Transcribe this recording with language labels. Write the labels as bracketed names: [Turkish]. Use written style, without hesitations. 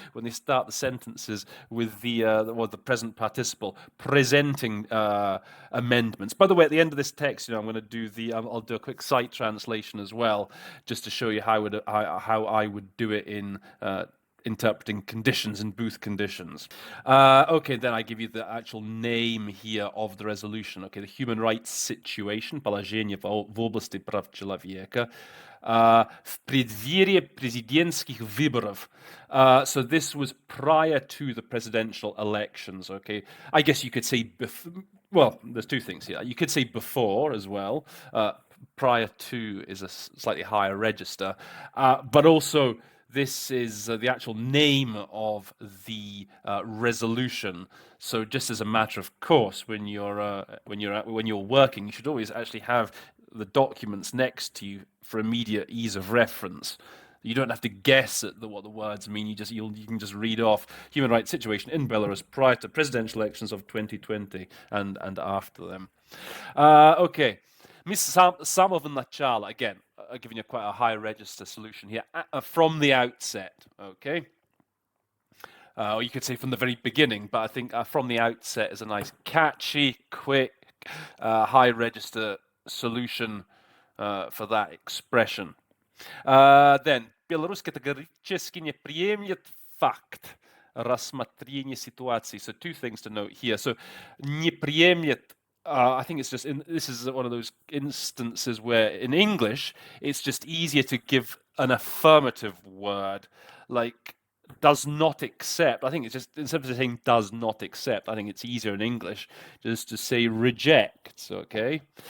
[English] When they start the sentences with the present participle, presenting amendments. By the way, at the end of this text, I'm going to do I'll do a quick site translation as well, just to show you how I would do it in interpreting conditions and booth conditions. Okay, then I give you the actual name here of the resolution. Okay, the human rights situation, [Russian] положение в области прав человека, в преддверии президентских выборов. [English] So this was prior to the presidential elections, okay? I guess you could say, well, there's two things here. You could say before as well. Prior to is a slightly higher register, but also this is the actual name of the resolution. So just as a matter of course, when you're working, you should always actually have the documents next to you for immediate ease of reference. You don't have to guess at what the words mean. You can just read off human rights situation in Belarus prior to presidential elections of 2020 and after them. Okay. [Russian] Самого начала, [English] again, I'm giving you quite a high register solution here, from the outset, okay? Or you could say from the very beginning, but I think from the outset is a nice, catchy, quick, high register solution for that expression. [Russian] Then, Беларусь категорически не приемлет факт рассмотрения ситуации. [English] So two things to note here. So, [Russian] не приемлет, [English] I think it's just, this is one of those instances where in English, it's just easier to give an affirmative word, like does not accept. I think it's just, instead of saying does not accept, I think it's easier in English just to say rejects, okay?